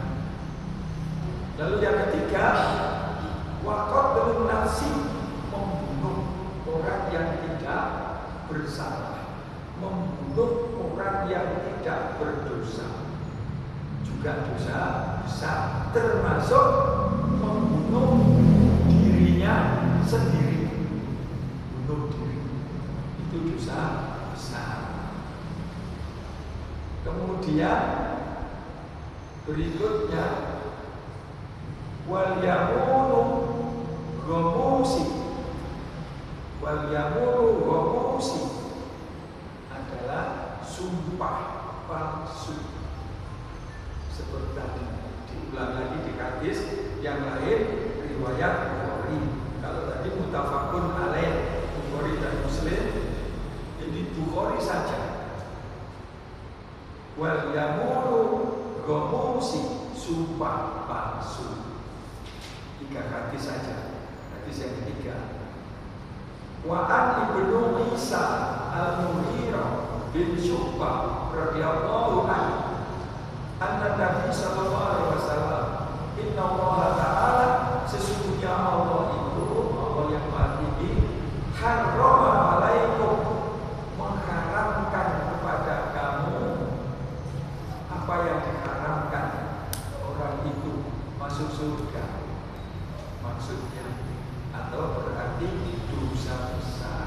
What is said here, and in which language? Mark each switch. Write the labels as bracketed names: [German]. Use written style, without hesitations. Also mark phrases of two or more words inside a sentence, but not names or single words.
[Indonesian] Lalu yang ketiga, [Arabic] وقتل النفس, [Indonesian] membunuh orang yang tidak bersalah, membunuh orang yang tidak berdosa, juga dosa besar, termasuk membunuh dirinya sendiri. Bunuh diri itu dosa besar. Kemudian berikutnya, [Arabic] واليمين الغموس. واليمين الغموس [Indonesian] adalah sumpah palsu. Seperti tadi diulang lagi di hadis yang lain riwayat Bukhari. Kalau tadi [Arabic] متفق عليه [Indonesian] Bukhari dan Muslim, ini Bukhari saja. [Arabic] واليمين الغموس, [Indonesian] sumpah palsu. 3 hadis saja. Hadis yang ketiga, [Arabic] وعن ابن عيسى المغيرة بن شعبة رضي الله عنه أن النبي صلى الله عليه وسلم إن الله تعالى, [Indonesian] sesungguhnya Allah itu, Allah yang Maha Tinggi, [Arabic] حرم عليكم, [Indonesian] mengharamkan kepada kamu apa yang diharamkan. Orang itu masuk surga maksudnya, atau berarti dosa besar.